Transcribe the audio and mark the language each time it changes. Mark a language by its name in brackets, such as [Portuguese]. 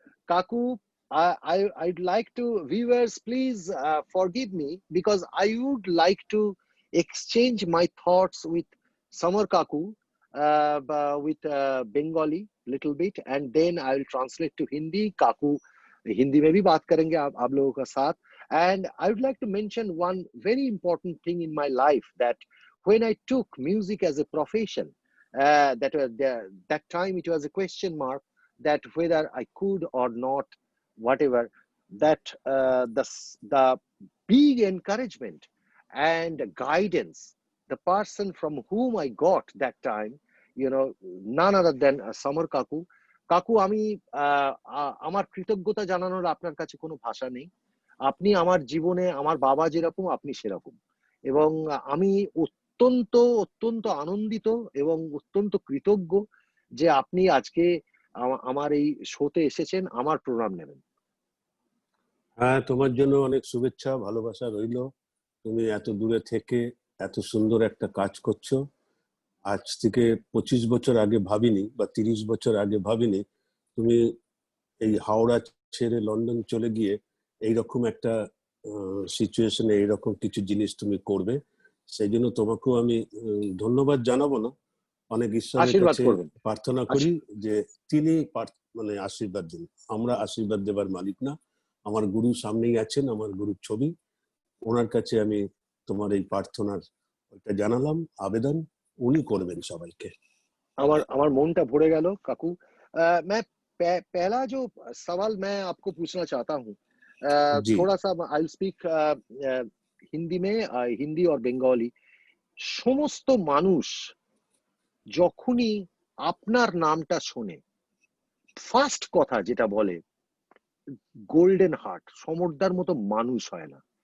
[English] Kaku, I'd like to, viewers, please forgive me, because I would like to exchange my thoughts with Samar Kaku with Bengali little bit, and then I'll translate to Hindi. [Hindi] Kaku Hindi में भी बात करेंगे आप लोगों का साथ. [English] And I would like to mention one very important thing in my life, that when I took music as a profession, that time it was a question mark that whether I could or not, whatever, that the big encouragement and guidance, the person from whom I got that time, you know, none other than Samar Kaku. [Bangla] কাকু, আমি আমার কৃতজ্ঞতা জানানোর আপনার কাছে কোনো ভাষা নেই। আপনি আমার জীবনে আমার বাবা যেরকম আপনি সেরকম, এবং আমি অত্যন্ত আনন্দিত এবং অত্যন্ত কৃতজ্ঞ যে আপনি আজকে আমার এই শোতে এসেছেন, আমার প্রোগ্রাম নেবেন। হ্যাঁ, তোমার জন্য অনেক শুভেচ্ছা, ভালোবাসা রইল। তুমি এত দূরে থেকে এত সুন্দর একটা কাজ করছো। আজ থেকে 25 বছর আগে ভাবিনি, বা 30 বছর আগে ভাবিনি তুমি এই হাওড়া ছেড়ে লন্ডন চলে গিয়ে এইরকম একটা সিচুয়েশনে এইরকম কিছু জিনিস তুমি করবে। সেই জন্য তোমাকেও আমি ধন্যবাদ জানাবো না, অনেক ঈশ্বরের কাছে প্রার্থনা করি যে তিনি মানে আশীর্বাদ দিন। আমরা আশীর্বাদ দেবার মালিক না, আমার গুরু সামনেই আছেন, আমার গুরুর ছবি, ওনার কাছে আমি তোমার এই প্রার্থনার ওইটা জানালাম, আবেদন উনি করবেন সবাইকে। আমার মনটা ভরে গেল কাকু। [Hindi] मैं पहला जो सवाल मैं आपको पूछना चाहता हूँ, जी। थोड़ा सा [English] I will speak [Hindi] हिंदी में, हिंदी और बेंगली। [Bangla] সমস্ত মানুষ যখনই আপনার নামটা শোনে, ফার্স্ট কথা যেটা বলে, গোল্ডেন হার্ট, সমরদার মতো মানুষ হয় না।